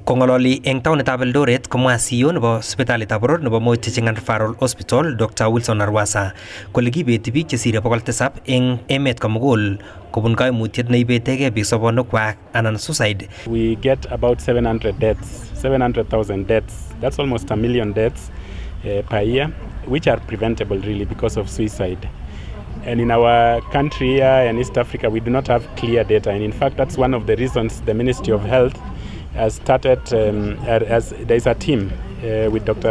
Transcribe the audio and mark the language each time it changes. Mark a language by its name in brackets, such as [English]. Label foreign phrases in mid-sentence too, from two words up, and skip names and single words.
[Kalenjin] Kongololi eng taonitab Eldoret komwa CEO nebo sipitalitab boror nebo Moi Teaching and Referral Hospital Dr. Wilson Arwasa kole kibeti biik chesire 700 eng emet komugul kobun kaimutiet neibetegei biik sobonukwak anan suicide. [English] We get about 700,000 deaths. That's almost 1 million deaths per year, which are preventable really because of suicide. And in our country here in East Africa, we do not have clear data. And in fact, that's one of the reasons the Ministry of Health has started, as there is a team with Dr.